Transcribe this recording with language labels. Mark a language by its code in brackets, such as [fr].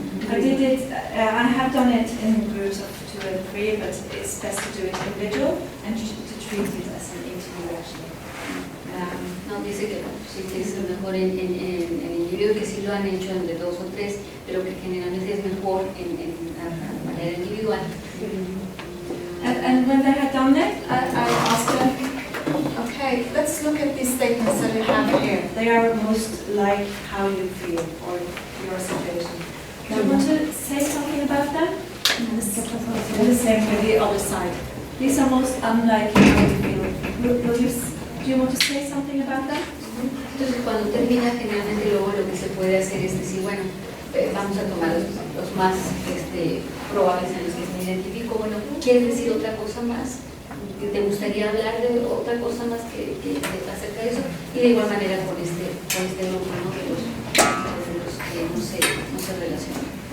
[en] I did it, I have done it in groups of 2 and 3, but it's best to do it individual and to treat it as an interview actually. [es] No, dice que sí que es mejor en individuo, que sí lo han hecho entre 2 o 3, pero que generalmente es mejor en manera individual. [en] And when they had done that, I asked them, okay, let's look at these statements that you have here. They are most like how you feel or your situation. Do you want to say something about them? And the same with the other side. These are most unlike how you feel. Do you want to say something about that? [es] Entonces, cuando termina, generalmente luego lo que se puede hacer es decir, bueno, vamos a tomar los más probables en los que me identifico. Bueno, ¿quieres decir otra cosa más? ¿Te gustaría hablar de otra cosa más que acerca de eso? Y de igual manera con este grupo, ¿no? de los que no se relacionan.